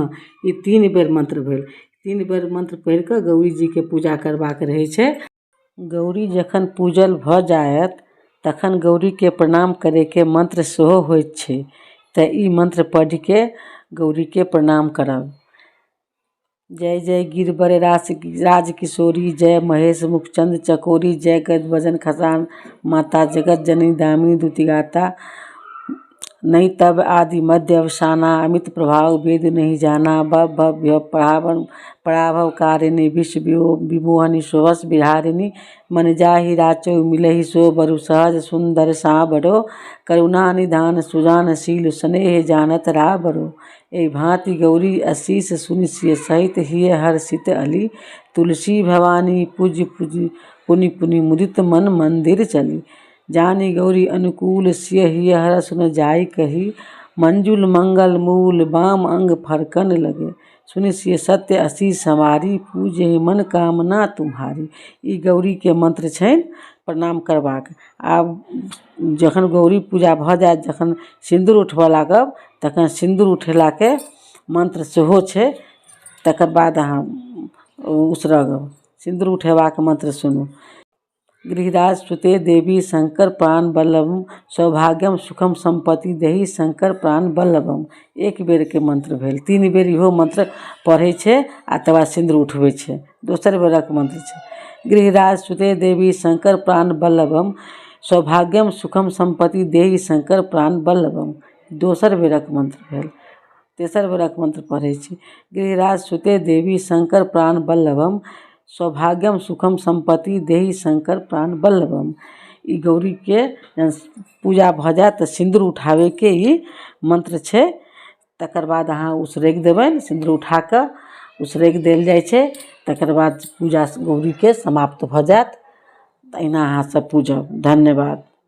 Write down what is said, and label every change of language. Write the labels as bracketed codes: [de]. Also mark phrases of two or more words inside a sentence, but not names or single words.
[mai] ई 3 बेर मंत्र भेल। 3 बेर मंत्र पढ़ि कऽ गौरी जी के पूजा करबाक रहै छै। गौरी जखन पूजल भऽ जायत तखन गौरी के प्रणाम करे के मंत्र सेहो होइत छै तऽ ई मंत्र पढ़ि के गौरी के प्रणाम करब। [awa] जय जय गिरबर राज किशोरी जय महेश मुखचंद चकोरी जय गजवजन खसान माता जगत जननी दामिनी दुतिगाता नहीं तब आदि मध्य अवसाना अमित प्रभाव वेद नहीं जाना भव पराभव कारिणी विश्व विमोहनी शोभस बिहारिणी मन जाहि राचो मिलहि सो बरु सहज सुंदर साबरो करुणा निधान सुजानशील स्नेह जानत राबरो। ए भांति गौरी आशीष सुनिसिय सहित हिय हर्षित अली तुलसी भवानी पूज पुनि पुनि मुदित मन मंदिर चली जानी गौरी अनुकूल सिय हिय हरस न जाई कही मंजुल मंगल मूल बाम अंग फरकन लगे सुनिसिय सत्य आशीष हमारी पूजे मन कामना तुम्हारी। [mai] ई गौरी के मंत्र छनि प्रणाम करबाक। आब जखन गौरी पूजा भऽ जायत जखन सिंदूर उठबऽ लागब तखन सिंदूर उठेला के मंत्र सेहो छै तकर बाद अहाँ उसरगब। सिंदूर उठेबाक मंत्र सुनू। [sa] गृहराज सुते देवी शंकर प्राण वल्लभम सौभाग्यम सुखम संपत्ति देहि शंकर प्राण वल्लभम। [mai] 1 बेर के मंत्र भेल। 3 बेर इहो मंत्र पढ़ै छै आ तकर बाद सिंदूर उठबै छै। 2 बेरक मंत्र छै। [sa] गृहराज सुते देवी शंकर प्राण वल्लभम सौभाग्यम सुखम संपत्ति देहि शंकर प्राण वल्लभम। [mai] 2 बेरक मंत्र भेल। 3 बेरक मंत्र पढ़ै छी। [sa] गृहराज सुते देवी शंकर प्राण वल्लभम सौभाग्यम सुखम संपत्ति देहि शंकर प्राण वल्लभम। [mai] ई गौरी के पूजा भऽ जायत तऽ सिंदूर उठावे के ई मंत्र छै। तकर बाद अहाँ उसरगि देबनि सिंदूर उठा कऽ उसरगि देल जाइ छै तकर बाद पूजा गौरी के समाप्त भऽ जायत। अहिना अहाँ सब पूजब। धन्यवाद।